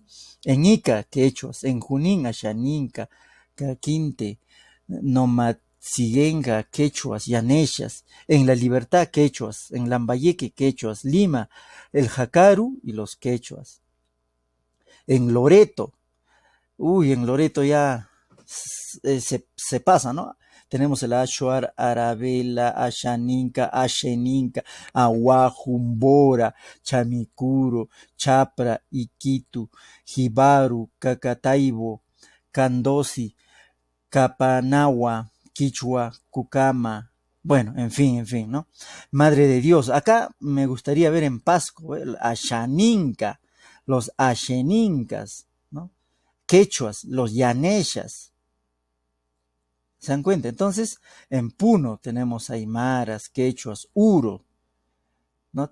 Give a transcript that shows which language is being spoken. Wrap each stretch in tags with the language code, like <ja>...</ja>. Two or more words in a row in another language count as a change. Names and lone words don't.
<es>En Ica, quechuas. En Junín, Ashaninka, Caquinte, Nomatsigenga, quechuas, Yaneshas. En La Libertad, quechuas. En Lambayeque, quechuas. Lima, el Jacaru y los quechuas. En Loreto, en Loreto ya se pasa, ¿no? Tenemos el Ashuar, Arabela, Ashaninka, Asheninka, Aguajumbora, Chamicuro, Chapra, Iquitu, Jibaru, Cacataibo, Candosi, Capanagua, Quichua, Cucama. Bueno, en fin, ¿no? Madre de Dios. Acá me gustaría ver en Pasco, Ashaninka, los Asheninkas, ¿no? Quechuas, los Yaneshas. ¿Se dan cuenta? Entonces, en Puno tenemos aymaras, quechuas, uro, ¿no?</es>